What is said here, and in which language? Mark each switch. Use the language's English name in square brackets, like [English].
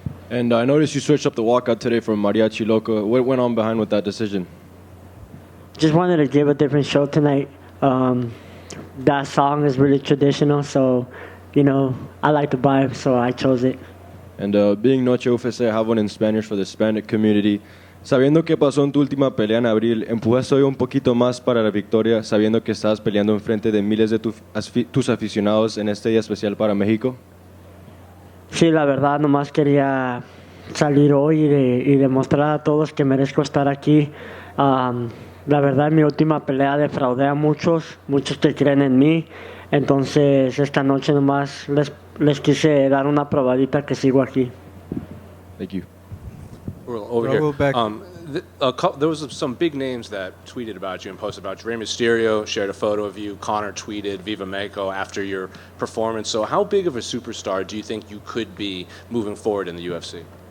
[English] And I noticed you switched up the walkout today from Mariachi Loco. What went on behind with that decision? Just wanted to give a different show tonight. That song is really traditional, so, I like the vibe, so I chose it. And being Noche UFC, I have one in Spanish for the Hispanic community. [Spanish] Sabiendo que pasó en tu última pelea en abril, ¿empujaste hoy un poquito más para la victoria, sabiendo que estabas peleando enfrente de miles de tus aficionados en este día especial para México? Sí, la verdad, nomás quería salir hoy y demostrar a todos que merezco estar aquí. La verdad, en mi última pelea defraudé a muchos que creen en mí. Entonces, esta noche nomás les quise dar una probadita que sigo aquí. [English] Thank you. Over Raul here. There was some big names that tweeted about you and posted about you. Rey Mysterio shared a photo of you. Conor tweeted Viva Mexico after your performance. So how big of a superstar do you think you could be moving forward in the UFC?